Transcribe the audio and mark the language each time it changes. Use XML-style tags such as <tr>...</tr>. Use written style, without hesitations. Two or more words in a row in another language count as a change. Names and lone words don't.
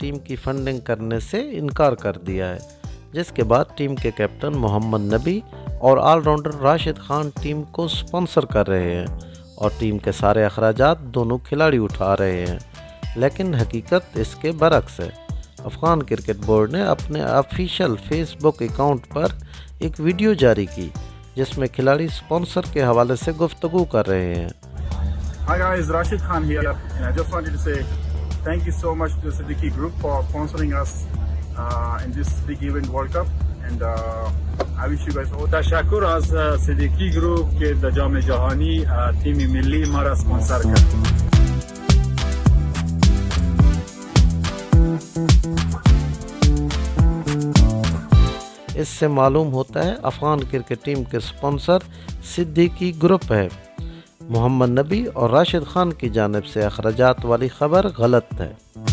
<ur>ٹیم کی فنڈنگ کرنے سے انکار کر دیا ہے، جس کے بعد ٹیم کے کیپٹن محمد نبی اور آل راؤنڈر راشد خان ٹیم کو سپانسر کر رہے ہیں اور ٹیم کے سارے اخراجات دونوں کھلاڑی اٹھا رہے ہیں، لیکن حقیقت اس کے برعکس ہے۔ افغان کرکٹ بورڈ نے اپنے آفیشیل فیس بک اکاؤنٹ پر ایک ویڈیو جاری کی جس میں کھلاڑی سپانسر کے حوالے سے گفتگو کر رہے ہیں۔</ur> <en>Hi guys, Rashid Khan here, and I just wanted to say thank you so much to Siddiqui Group for sponsoring us in this big event World Cup, and I wish you guys all.</en> <fa>تشکر از صدیقی گروپ که در جام جهانی تیم ملی ما را اسپانسر کرد.</fa> <ur>اس سے معلوم ہوتا ہے افغان کرکٹ ٹیم کے سپانسر صدیقی گروپ ہے۔ محمد نبی اور راشد خان کی جانب سے اخراجات والی خبر غلط ہے۔</ur>